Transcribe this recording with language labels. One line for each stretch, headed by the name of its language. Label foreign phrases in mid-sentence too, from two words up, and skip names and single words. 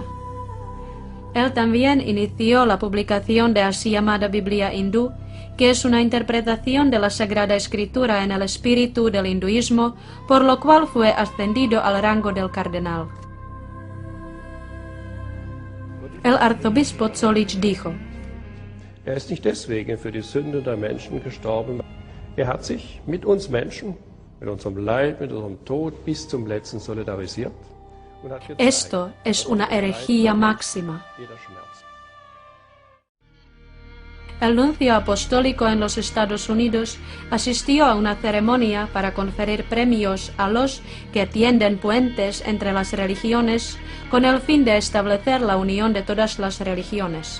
Spanish: Él también inició la publicación de así llamada Biblia hindú, que es una interpretación de la Sagrada Escritura en el espíritu del hinduismo, por lo cual fue ascendido al rango del cardenal. El arzobispo Zolich dijo:
German: ist nicht deswegen für die Sünde der Menschen gestorben. Hat sich mit uns Menschen, mit unserem Leid, mit unserem Tod bis zum Letzten solidarisiert.
Spanish: Esto es una herejía máxima. El nuncio apostólico en los Estados Unidos asistió a una ceremonia para conferir premios a los que tienden puentes entre las religiones con el fin de establecer la unión de todas las religiones.